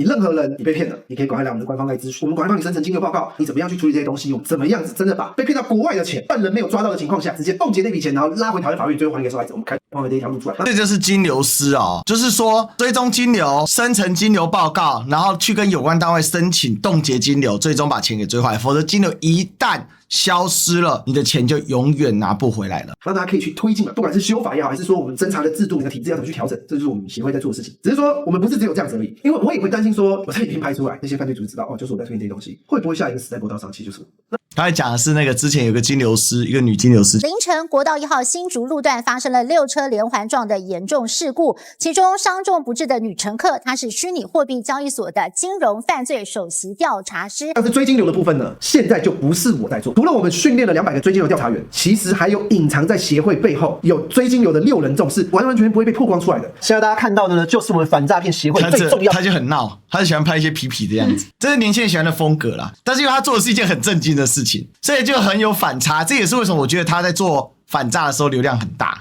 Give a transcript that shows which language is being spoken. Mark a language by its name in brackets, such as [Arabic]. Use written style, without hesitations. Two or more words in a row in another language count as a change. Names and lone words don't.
[Chinese] 你任何人你被騙了，你可以趕快來我們的官方來諮詢，我們趕快幫你生成金流報告，你怎麼樣去處理這些東西？我們怎麼樣子真的把被騙到國外的錢，犯人沒有抓到的情況下，直接凍結那筆錢，然後拉回台灣法院，最後還給受害者。我們開放了這一條路出來。這就是金流師就是說追蹤金流、生成金流報告，然後去跟有關單位申請凍結金流，最終把錢給追回來。否則金流一旦消失了，你的錢就永遠拿不回來了。那大家可以去推進嘛，不管是修法也好，還是說我們偵查的制度、你的體制要怎麼去調整，這就是我們協會在做的事情。只是說我們不是只有這樣子而已，因為我也會擔心說，我在影片拍出來，那些犯罪組織知道就是我在推荐這些東西，會不會下一個時代國道上，其實就是我。剛才講的是那個之前有個金流師，一個女金流師。凌晨國道1號新竹路段發生了6車連環撞的嚴重事故，其中傷重不治的女乘客，她是虛擬貨幣交易所的金融犯罪首席調查師。但是追金流的部分呢，現在就不是我在做，除了我們訓練了200個追金流調查員，其實還有隱藏在協會背後有追金流的6人眾，是完全不會被曝光出來的。現在大家看到的呢，就是我們反詐騙協會最重要的。他就很鬧，他就喜歡拍一些痞痞的樣子，這是年輕人喜歡的風格啦。但是因為他做的是一件很正經的事情，所以就很有反差。這也是為什麼我覺得他在做反詐的時候流量很大。